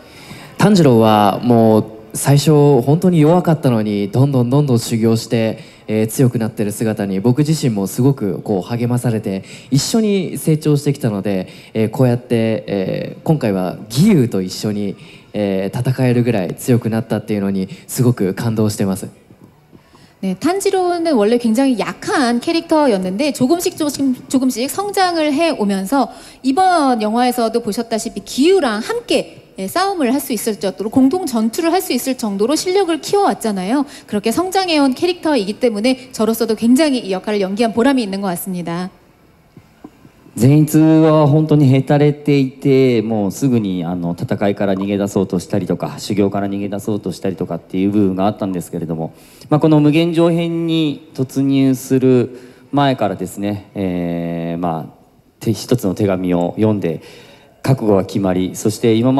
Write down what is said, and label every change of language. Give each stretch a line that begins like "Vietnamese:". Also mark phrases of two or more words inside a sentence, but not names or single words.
Japanese: 炭治郎はもう最初本当に弱かったのにどんどん修行して、強くなっている姿に僕自身もすごくこう励まされて一緒に成長してきたので、こうやって、今回は義勇と一緒に、戦えるぐらい強くなったっていうのにすごく感動してます。
Korean: 네, 탄지로는 원래 굉장히 약한 캐릭터였는데 조금씩 성장을 해오면서 이번 영화에서도 보셨다시피 기우랑 함께 싸움을 할 수 있을 정도로 공동 전투를 할 수 있을 정도로 실력을 키워왔잖아요. 그렇게 성장해온 캐릭터이기 때문에 저로서도 굉장히 이 역할을 연기한 보람이 있는 것 같습니다.
Japanese: 善逸は本当にへたれていて、もうすぐに戦いから逃げ出そうとしたりとか修行から逃げ出そうとしたりとかっていう部分があったんですけれども、この無限上編に突入する前からですね、一つの手紙を読んで覚悟が決まり、そして今ま